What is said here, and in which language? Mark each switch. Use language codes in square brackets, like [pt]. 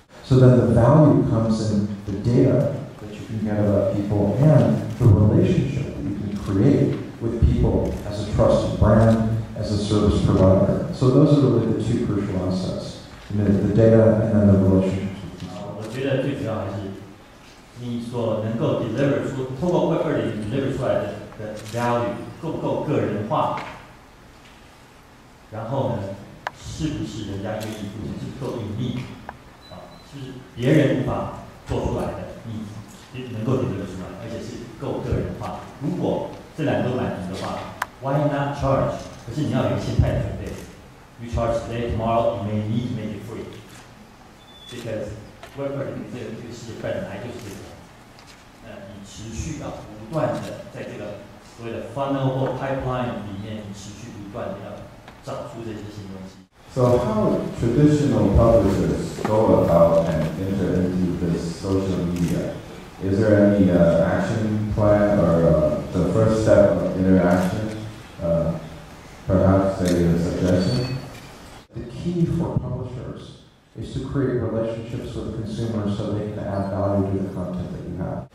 [en] So then the value comes in the data that you can get about people and the relationship that you can create with people as a trusted brand, as a service provider. So those are really the two crucial assets. The data and then the relationships. [zh] 我觉得最主要还是你所能够 deliver 出，通过 Web 2.0 deliver 出来的 value 够不够个人化，然后呢，是不是人家愿意付钱，是不是够隐秘，是不是别人无法做出来的，你能够 deliver 出来，而且是够个人化。如果这两个都满足的话 ， [en] Why not charge？ [zh] 可是你要有一个心态的准备。 [en] You charge today, tomorrow you may need to make it free, because [zh] Web 2.0这个世界本来就是这个，你持续要不断的在这个所谓的 funnel 或 pipeline 里面，你持续不断的要找出这些新东西。 [en] So how traditional publishers go about and enter into this social media? Is there any action plan or the first step of interaction? Perhaps a suggestion? The key for publishers is to create relationships with consumers so they can add value to the content that you have.